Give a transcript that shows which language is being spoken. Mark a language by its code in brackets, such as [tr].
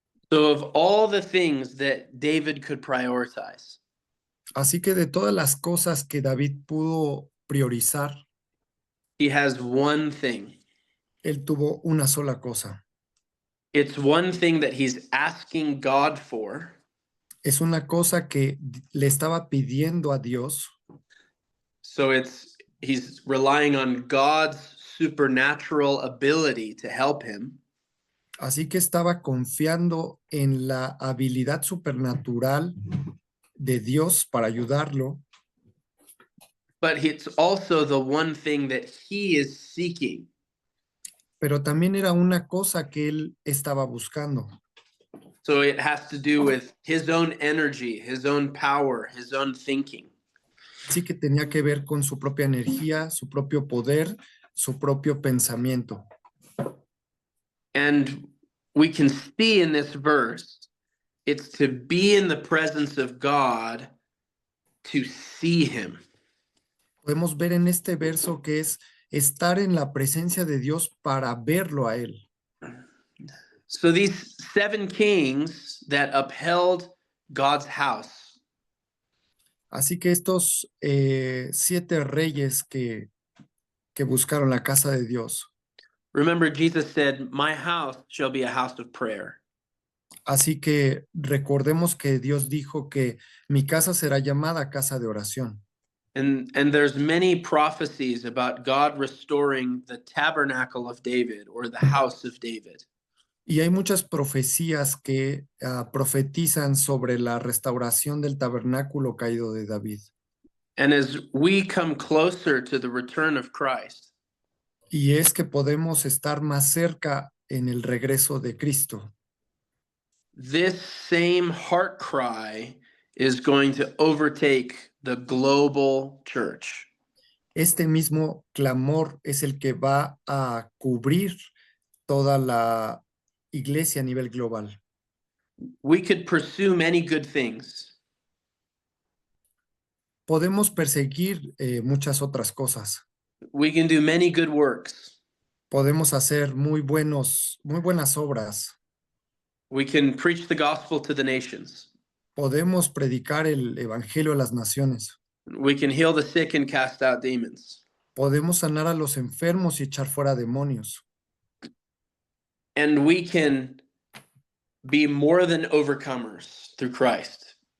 [en] So, of all the things that David could prioritize, [es] Así que de todas las cosas que David pudo priorizar, [en] he has one thing. [es] él tuvo una sola cosa. [en] It's one thing that he's asking God for, [es] Es una cosa que le estaba pidiendo a Dios. [en] so he's relying on God's supernatural ability to help him. [es] Así que estaba confiando en la habilidad supernatural de Dios para ayudarlo, [en] But it's also the one thing that he is seeking. [es] pero también era una cosa que él estaba buscando. [en] So it has to do with his own energy, his own power, his own thinking. [es] Sí que tenía que ver con su propia energía, su propio poder, su propio pensamiento. [en] And we can see in this verse, it's to be in the presence of God to see him. [es] Podemos ver en este verso que es estar en la presencia de Dios para verlo a él. [en] So these 7 kings that upheld God's house, [es] Así que estos 7 reyes que buscaron la casa de Dios. [en] remember Jesus said, "My house shall be a house of prayer." [es] Así que recordemos que Dios dijo que mi casa será llamada casa de oración. [en] And there's many prophecies about God restoring the tabernacle of David or the house of David. [es] Y hay muchas profecías que profetizan sobre la restauración del tabernáculo caído de David. [en] And as we come closer to the return of Christ, [es] Y es que podemos estar más cerca en el regreso de Cristo. [en] this same heart cry is going to overtake the global church. [es] Este mismo clamor es el que va a cubrir toda la iglesia a nivel global. [en] We could pursue many good things. [es] Podemos perseguir muchas otras cosas. [en] We can do many good works. [es] Podemos hacer muy buenas obras. [en] We can preach the gospel to the nations. [es] Podemos predicar el evangelio a las naciones. [en] We can heal the sick and cast out demons. [es] Podemos sanar a los enfermos y echar fuera demonios. [en] And we can be more than overcomers through Christ.